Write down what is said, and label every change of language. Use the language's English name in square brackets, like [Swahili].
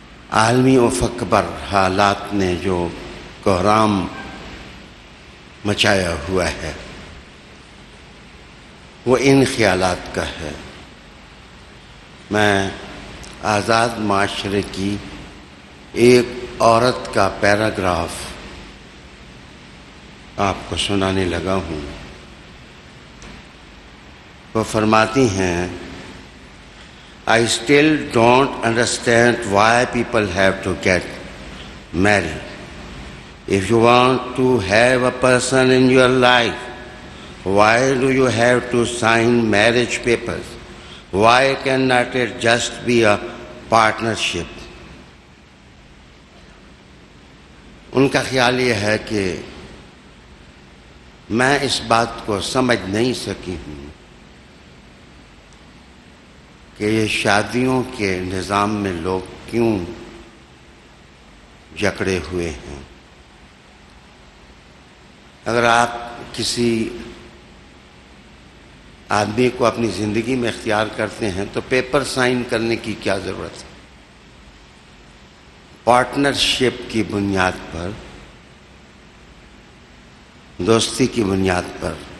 [Urdu] عالمی افق پر، حالات نے جو کوہرام مچایا ہوا ہے وہ ان خیالات کا ہے۔ میں آزاد معاشرے کی ایک عورت کا پیراگراف آپ کو سنانے لگا ہوں۔ وہ فرماتی ہیں، [English] I still don't understand why people have to get married. If you want to have a person in your life, why do you have to sign marriage papers? Why cannot it just be a partnership? [Urdu] ان کا خیال یہ ہے کہ میں اس بات کو سمجھ نہیں سکی ہوں کہ یہ شادیوں کے نظام میں لوگ کیوں جکڑے ہوئے ہیں۔ اگر آپ کسی آدمی کو اپنی زندگی میں اختیار کرتے ہیں تو پیپر سائن کرنے کی کیا ضرورت ہے؟ پارٹنرشپ کی بنیاد پر، دوستی کی بنیاد پر